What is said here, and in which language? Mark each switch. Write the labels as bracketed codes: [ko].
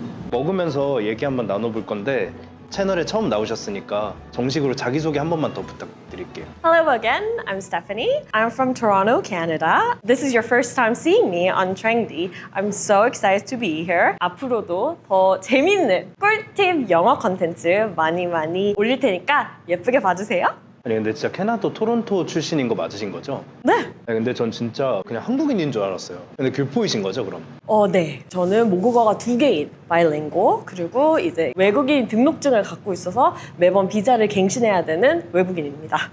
[ko] 먹으면서 얘기 한번 나눠볼 건데 채널에 처음 나오셨으니까 정식으로 자기소개 한 번만 더 부탁드릴게요. [en] Hello again, I'm Stephanie. I'm from Toronto, Canada. This is your first time seeing me on Trendy. I'm so excited to be here. [ko] 앞으로도 더 재밌는 꿀팁 영어 콘텐츠 많이 올릴 테니까 예쁘게 봐주세요. 아니 근데 진짜 캐나다 토론토 출신인 거 맞으신 거죠? 네. 아니, 근데 전 진짜 그냥 한국인인 줄 알았어요. 근데 교포이신 거죠 그럼? 네. 저는 모국어가 2개인 바이링고 그리고 이제 외국인 등록증을 갖고 있어서 매번 비자를 갱신해야 되는 외국인입니다.